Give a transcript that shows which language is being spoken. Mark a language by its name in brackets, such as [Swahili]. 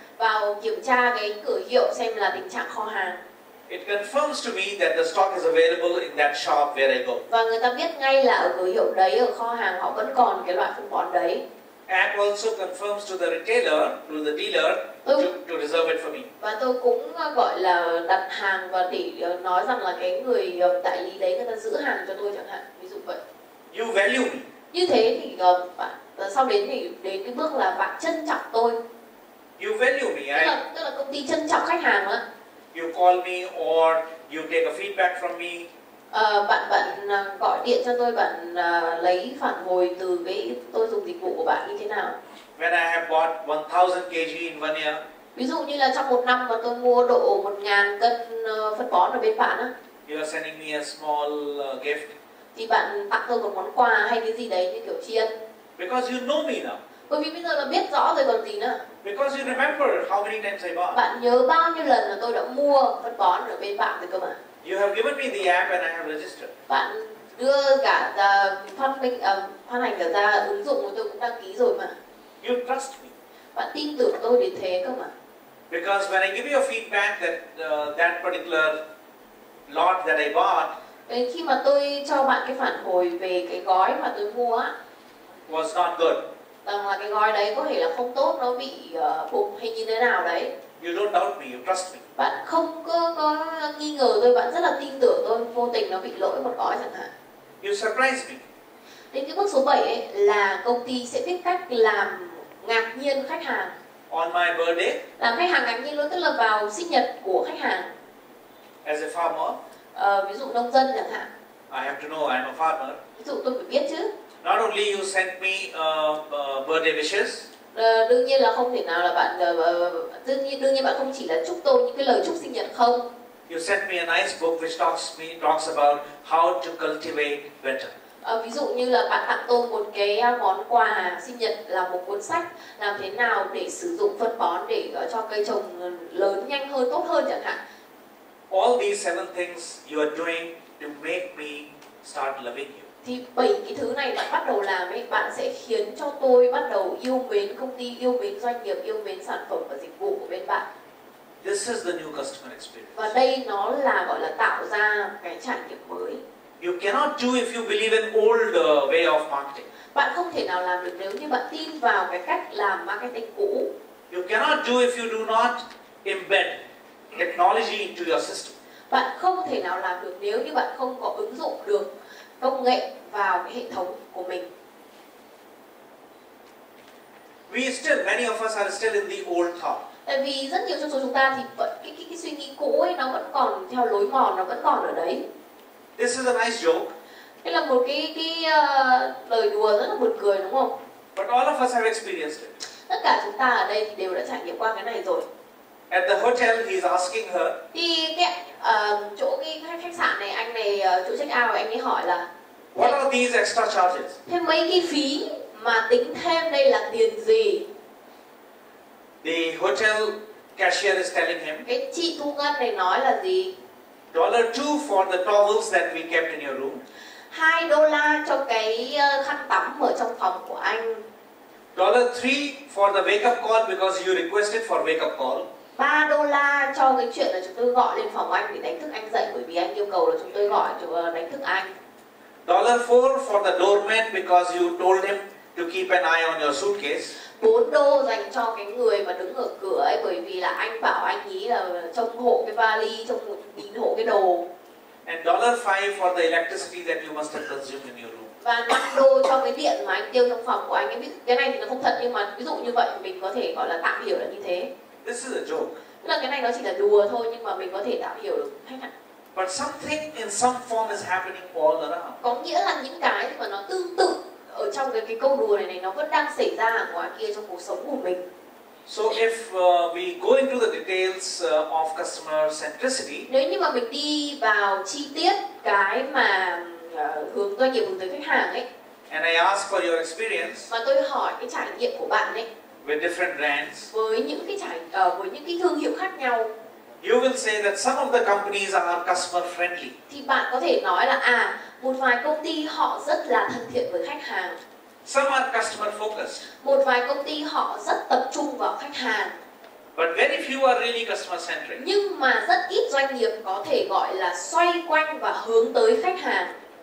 [Vietnamese] Vào kiểm tra cái cửa hiệu xem là tình trạng kho hàng. [English] It confirms to me that the stock is available in that shop where I go. [Vietnamese] Và người ta biết ngay là ở cửa hiệu đấy, ở kho hàng họ vẫn còn cái loại phân bón đấy. [English] App also confirms to the retailer, to the dealer, to reserve it for me. [Vietnamese] Và tôi cũng gọi là đặt hàng và để nói rằng là cái người đại lý đấy người ta giữ hàng cho tôi chẳng hạn, ví dụ vậy. [English] You value me. [Vietnamese] Như thế thì bạn sau đến cái bước là bạn trân trọng tôi. [English] You value me. [Vietnamese] Tức là công ty trân trọng khách hàng á. [English] You call me or you take a feedback from me. [Vietnamese] Bạn gọi điện cho tôi, bạn lấy phản hồi từ cái tôi dùng dịch vụ của bạn như thế nào. [English] When I have bought 1,000 kg in 1 year, [Vietnamese] Ví dụ như là trong 1 năm mà tôi mua độ 1.000 cân phân bón ở bên bạn á, [English] you are sending me a small gift. [Vietnamese] thì bạn tặng tôi một món quà hay cái gì đấy như kiểu tri ân. [English] Because you know me now. [Vietnamese] Bởi vì bây giờ là biết rõ rồi còn gì nữa. [English] Because you remember how many times I bought. [Vietnamese] Bạn nhớ bao nhiêu lần là tôi đã mua phân bón ở bên bạn rồi cơ mà. [English] You have given me the app and I have registered. [Vietnamese] Bạn đưa cả phát hành cả ra ứng dụng của tôi cũng đăng ký rồi mà. [English] You trust me. [Vietnamese] Bạn tin tưởng tôi đến thế cơ mà. [English] Because when I give you a feedback that that particular lot that I bought [Vietnamese] Khi mà tôi cho bạn cái phản hồi về cái gói mà tôi mua á, [English] was not good, [Vietnamese] rằng là cái gói đấy có thể là không tốt, nó bị bục hay như thế nào đấy, [English] you don't doubt me, you trust me. [Vietnamese] bạn không có nghi ngờ tôi, bạn rất là tin tưởng tôi, vô tình nó bị lỗi một gói chẳng hạn. [English] You surprise me. [Vietnamese] Đến cái bước số 7 ấy, là công ty sẽ biết cách làm ngạc nhiên khách hàng. [English] On my birthday, [Vietnamese] Làm khách hàng ngạc nhiên luôn, tức là vào sinh nhật của khách hàng. [English] as a farmer, [Vietnamese] Ví dụ nông dân chẳng hạn. [English] I have to know I'm a farmer. [Vietnamese] Ví dụ tôi phải biết chứ. [English] Not only you sent me birthday wishes, [Vietnamese] Đương nhiên là không thể nào là bạn đương nhiên bạn không chỉ là chúc tôi những cái lời chúc sinh nhật không. [English] you sent me a nice book which talks about how to cultivate better. [Vietnamese] Ví dụ như là bạn tặng tôi một cái món quà sinh nhật là một cuốn sách làm thế nào để sử dụng phân bón để cho cây trồng lớn nhanh hơn, tốt hơn chẳng hạn. [English] All these 7 things you are doing to make me start loving you. [Vietnamese] Thì 7 cái thứ này bạn bắt đầu làm ấy, bạn sẽ khiến cho tôi bắt đầu yêu mến công ty, yêu mến doanh nghiệp, yêu mến sản phẩm và dịch vụ của bên bạn. [English] This is the new customer experience. [Vietnamese] Và đây nó là gọi là tạo ra cái trải nghiệm mới. [English] You cannot do if you believe in old way of marketing. [Vietnamese] Bạn không thể nào làm được nếu như bạn tin vào cái cách làm marketing cũ. [English] You cannot do if you do not embed technology into your system. [Vietnamese] Bạn không thể nào làm được nếu như bạn không có ứng dụng được công nghệ vào cái hệ thống của mình. [English] Many of us are still in the old thought. [Vietnamese] Tại vì rất nhiều trong số chúng ta thì vẫn cái suy nghĩ cũ ấy nó vẫn còn theo lối mòn, nó vẫn còn ở đấy. [English] This is a nice joke. [Vietnamese] Đây là một cái lời đùa rất là buồn cười đúng không? [English] But all of us have experienced it. [Vietnamese] Tất cả chúng ta ở đây thì đều đã trải nghiệm qua cái này rồi. [English] At the hotel, he's asking her, [Vietnamese] Thì chỗ cái khách sạn này, anh này chỗ check out, anh ấy hỏi là [English] what are these extra charges? [Vietnamese] thêm mấy cái phí mà tính thêm đây là tiền gì? [English] The hotel cashier is telling him, [Vietnamese] Cái chị thu ngân này nói là gì? [English] $2 for the towels that we kept in your room. [Vietnamese] $2 cho cái khăn tắm ở trong phòng của anh. [English] $3 for the wake up call because you requested for wake up call. [Vietnamese] $3 cho cái chuyện là chúng tôi gọi lên phòng anh để đánh thức anh dậy, bởi vì anh yêu cầu là chúng tôi gọi đánh thức anh. [English] $4 for the doorman because you told him to keep an eye on your suitcase. [Vietnamese] $4 dành cho cái người mà đứng ở cửa ấy, bởi vì là anh bảo anh ý là trông hộ cái vali, nhìn hộ cái đồ. [English] And $5 for the electricity that you must have consumed in your room. [Vietnamese] Và $5 cho cái điện mà anh tiêu trong phòng của anh ấy. Cái này thì nó không thật, nhưng mà ví dụ như vậy mình có thể gọi là tạm hiểu là như thế. [English] This is a joke. [Vietnamese] Tức là cái này nó chỉ là đùa thôi, nhưng mà mình có thể tạm hiểu được khách hàng. [English] But something in some form is happening all around. [Vietnamese] Có nghĩa là những cái mà nó tương tự ở trong cái câu đùa này nó vẫn đang xảy ra ở ngoài kia trong cuộc sống của mình. [English] So if we go into the details of customer centricity, [Vietnamese] nếu như mà mình đi vào chi tiết cái mà hướng doanh nghiệp hướng tới khách hàng ấy, [English] and I ask for your experience [Vietnamese] và tôi hỏi cái trải nghiệm của bạn ấy [English] with different brands, [Vietnamese] với những cái thương hiệu khác nhau, [English] you will say that some of the companies are customer friendly. [Vietnamese] thì bạn có thể nói là một vài công ty họ rất là thân thiện với khách hàng. [English] Some are customer focused. [Vietnamese] Một vài công ty họ rất tập trung vào khách hàng. [English] But very few are really customer centric. [Vietnamese] Nhưng mà rất ít doanh nghiệp có thể gọi là xoay quanh và hướng tới khách hàng.